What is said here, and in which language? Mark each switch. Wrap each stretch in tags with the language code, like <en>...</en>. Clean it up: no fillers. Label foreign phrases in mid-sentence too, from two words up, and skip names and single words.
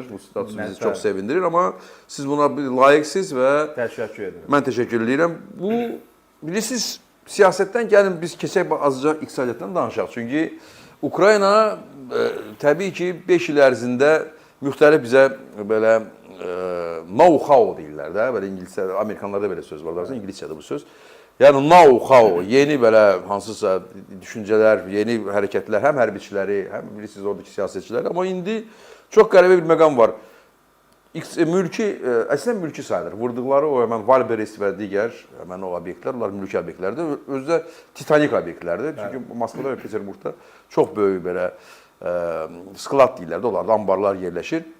<az>Bu status bizi çox sevindirir, amma siz buna layiqsiniz və təşəkkür edirəm. Mən təşəkkür edirəm. Bu, bilirsiniz, siyasətdən gəlin biz keçək azca iqtisadiyyatdan danışaq. Çünki Ukrayna təbii ki 5 il ərzində müxtəlif bizə belə know-how deyirlər də, belə ingiliscə, Amerikanlarda belə söz var, İngiliscədə bu söz. Yəni know-how, yeni belə hansısa düşüncələr, yeni hərəkətlər, həm hərbiçiləri, həm bilirsiniz oradakı siyasətçiləri, amma indi çox qəribə bir məqam var. Əslən mülki sayılır. Vurduqları o həmən Valberis və digər həmən o obyektlər, onlar mülki obyektlərdir. Özü də titanik obyektlərdir. Çünki Moskvada və Peterburqda çox böyük belə sklad deyirlər də, onlarda ambarlar yerləşir.</az>